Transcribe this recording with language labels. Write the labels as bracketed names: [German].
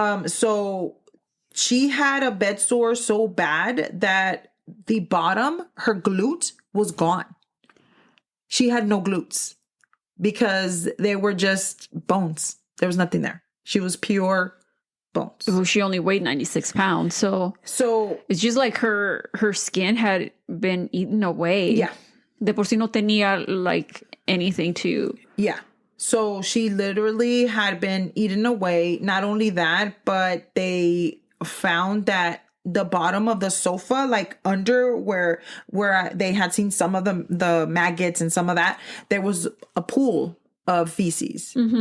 [English] So she had a bed sore so bad that the bottom, her glute was gone. She had no glutes because they were just bones. There was nothing there. She was pure bones. Well, she only weighed 96 pounds. So it's just like her skin had been eaten away. Yeah. [Spanish] De por sí no tenía like anything to. [English] Yeah. So she literally had been eaten away. Not only that, but they found that the bottom of the sofa, like under where they had seen some of the maggots and some of that, there was a pool of feces.